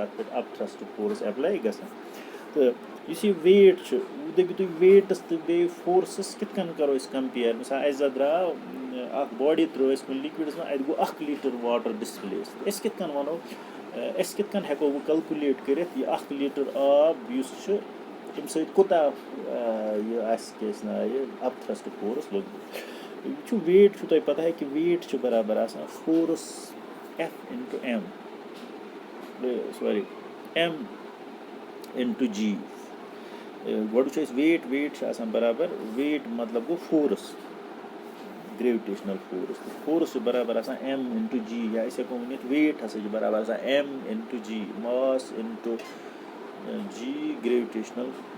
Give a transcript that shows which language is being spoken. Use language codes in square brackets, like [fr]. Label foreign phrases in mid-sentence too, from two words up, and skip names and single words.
[ks] تَتھ پٮ۪ٹھ [en] upthrust force [ks] ایٚپلاے گژھان تہٕ یُس یہِ ویٹ چھُ دٔپِو تُہۍ ویٹَس تہٕ بیٚیہِ فورسَس کِتھ کٔنۍ کَرو أسۍ کَمپِیَر مِثال اَسہِ زَن درٛاو اَکھ باڈی ترٛٲو اَسہِ کُنہِ لِکوِڈَس منٛز اَتہِ گوٚو 1 [en] litre water displace [ks] أسۍ کِتھ کٔنۍ وَنو أسۍ کِتھ کٔنۍ ہٮ۪کو وۄنۍ کَلکُلیٹ کٔرِتھ یہِ 1 لیٖٹر آب یُس چھُ تَمہِ سۭتۍ کوٗتاہ یہِ آسہِ کیٛاہ چھِ ناو یہِ [en] upthrust force [ks] لوٚگمُت وٕچھو ویٹ چھُو تۄہہِ پَتہ کہِ ویٹ چھُ برابر آسان [en] force F into M M into G [ks] گۄڈٕ وٕچھو أسۍ ویٹ چھُ آسان برابر ویٹ مطلب گوٚو فورس [en] gravitational force [ks] چھُ برابر آسان M × G یا أسۍ ہٮ۪کو ؤنِتھ ویٹ ہسا چھُ برابر آسان M × G ماس × G گریوِٹیشنل